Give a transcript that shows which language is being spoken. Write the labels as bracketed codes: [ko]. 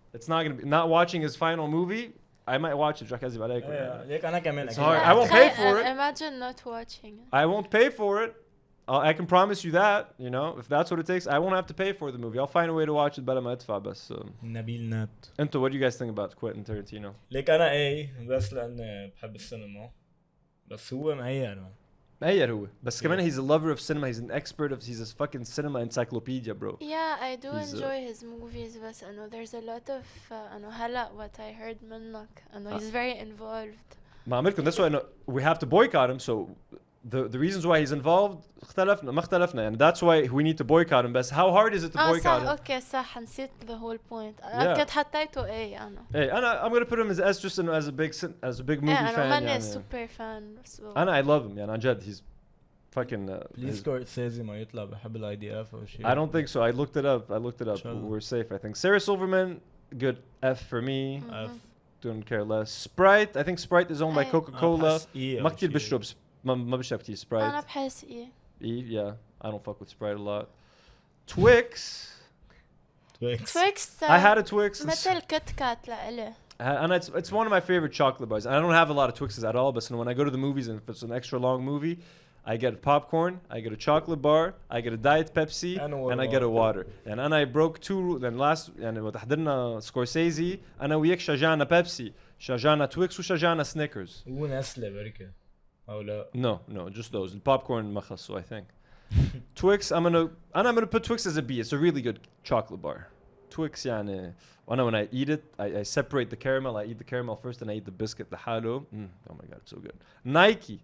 [en] It's not gonna be not watching his final movie. I might watch it. It's hard. I won't pay for it. Imagine not watching it. I won't pay for it. I can promise you that, you know, if that's what it takes, I won't have to pay for the movie. I'll find a way to watch it [ar] بلا ما ادفع بس. نبيل نات. انتوا [en] what do you guys think about Quentin Tarantino? [ar] ليك أنا A بس لأن بحب السينما. بس هو مهيئ. مهيئ هو. بس كمان [en] he's a lover of cinema. He's an expert of. He's a fucking cinema encyclopedia, bro. Yeah, I do enjoy his movies. [ar] بس إنه [en] there's a lot of [ar] إنه هلا [en] what I heard [ar] منك إنه [en] he's very involved. [ar] ما عملكم [en] that's why we have to boycott him so the reasons why he's involved [ar] اختلفنا ما اختلفنا يعني [en] that's why we need to boycott him بس how hard is it to boycott him [ar] اوكي صح نسيت [en] the whole point [ar] كنت حطيته انا [en] I'm gonna put him as just as a big movie fan [ar] انا ماني يعني. [en] super fan I love him [ar] يعني عن جد [en] he's fucking [ar] please Scorsese ما يطلع بحب ال IDF أو شيء [en] I don't think so I looked it up we're safe I think Sarah Silverman good F for me F don't care less Sprite I think Sprite is owned by Coca-Cola [ar] ما كتير بشرب ما بشرب كتير Sprite أنا بحس [en] yeah I don't fuck with Sprite a lot Twix I had a Twix [ar] مثل كت كات لإلي [en] and it's one of my favorite chocolate bars and I don't have a lot of Twixes at all but when I go to the movies and if it's an extra long movie I get popcorn, I get a chocolate bar, I get a Diet Pepsi, and I get a water. And I broke two. Then last, [ar] يعني وتحضرنا سكورسيزي أنا وياك شجعنا بيبسي, شجعنا تويكس وشجعنا سنيكرز. ونسلة بركة. أو لا. [en] No, just those. The popcorn [ar] ما خصو, [en] I think. Twix, I'm gonna put Twix as a B. It's a really good chocolate bar. Twix يعني when I eat it, I separate the caramel. I eat the caramel first, and I eat the biscuit [ar] لحاله. [en] Oh my god, it's so good. Nike.